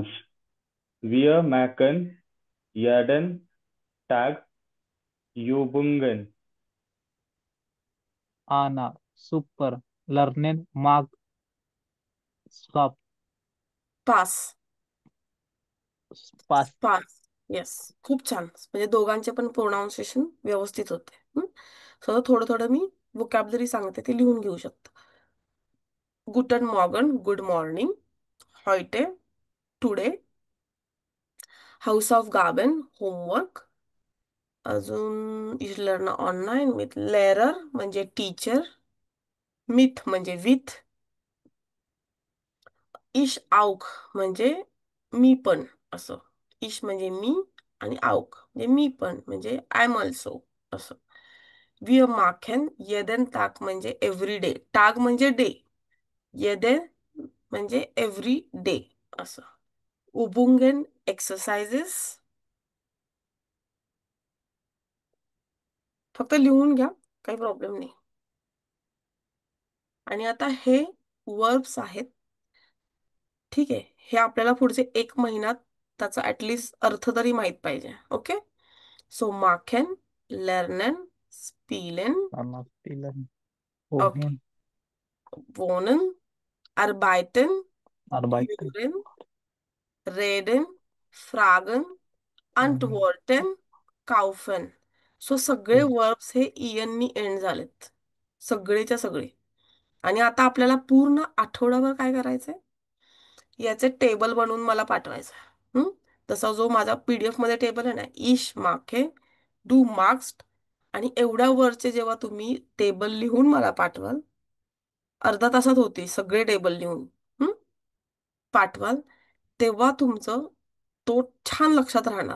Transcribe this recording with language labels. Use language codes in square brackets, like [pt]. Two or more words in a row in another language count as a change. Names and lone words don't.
[de] Wir machen jeden Tag Übungen. Anna, super. Lernen mag Spaß. पास. Spaß. [mr] पास. येस. खूप छान. म्हणजे दोघांचे पण प्रोनाऊन्सिएशन व्यवस्थित होते. सो थोडं थोडं मी वोकॅबलरी सांगते, ते लिहून घेऊ शकता. [de] Guten Morgen, [en] good morning. [de] हॉइटे, टुडे. Haus auf Gaben, होमवर्क. [mr] अजून [de] ich lern online [mr] विथ लेरर म्हणजे टीचर. मिथ म्हणजे विथ. [de] ich auch [mr] म्हणजे मी पण असं. इश म्हणजे मी आणि आऊक म्हणजे मी पण म्हणजे [en] I am also [mr] असं. [de] Wir machen jeden Tag [mr] म्हणजे [en] every day. [mr] टाग म्हणजे डे. jeden म्हणजे [en] every day [mr] असं. [de] उबुंगेन एक्सरसाइजेस. [mr] फक्त लिहून घ्या, काही प्रॉब्लेम नाही. आणि आता हे वर्ब्स आहेत. ठीक आहे. हे आपल्याला पुढचे 1 महिन्यात त्याचा ऍटलिस्ट अर्थ तरी माहित पाहिजे. ओके. [de] सो machen, lernen, spielen. Anna, spielen. ओके. Wohnen. wohnen, arbeiten, Arbeiten. hören, reden, fragen, antworten, kaufen. [mr] सो सगळे Okay. वर्ब्स हे ईएन नी एंड झालेत, सगळेच्या सगळे. आणि आता आपल्याला पूर्ण आठवडाभर काय करायचंय, याचे टेबल बनवून मला पाठवायचं. तसा जो माझा पीडीएफ मध्ये टेबल आहे ना, [de] ich mache du machst, [mr] आणि एवढ्या वरचे जेव्हा तुम्ही टेबल लिहून मला पाठवाल, अर्धा तासात होते सगळे टेबल लिहून पाठवाल, तेव्हा तुमचं तो छान लक्षात राहणार.